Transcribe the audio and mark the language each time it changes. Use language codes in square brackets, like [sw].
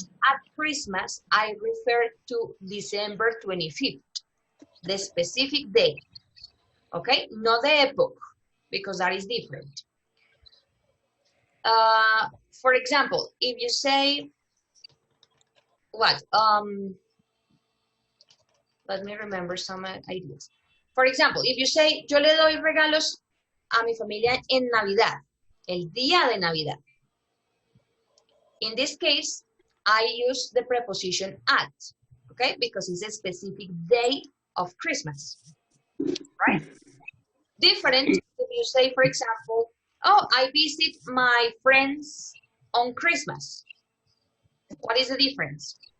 [en] say at Christmas, I refer to December 25th, the specific day, okay? Not the epoch, because that is different. For example, if you say, what? Let me remember some ideas. For example, if you say, [es] yo le doy regalos a mi familia en Navidad, el día de Navidad. [en] In this case, I use the preposition at, okay? Because it's a specific day of Christmas, right? Different if you say, for example, oh, I visit my friends on Christmas. What is the difference?